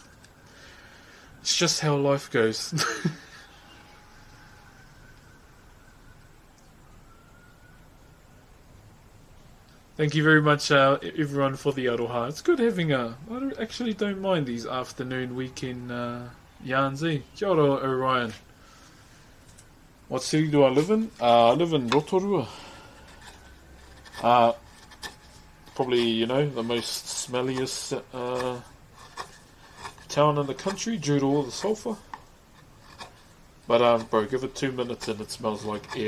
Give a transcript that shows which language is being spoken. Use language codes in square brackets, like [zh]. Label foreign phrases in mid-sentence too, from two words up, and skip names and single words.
[en] It's just how life goes. Thank you very much, everyone, for the aroha. It's good having I actually don't mind these afternoon, weekend yarns, eh? [mi] Kia ora, [en] Orion. What city do I live in? I live in Rotorua. Probably, the most smelliest town in the country due to all the sulphur. But, bro, give it 2 minutes and it smells like air.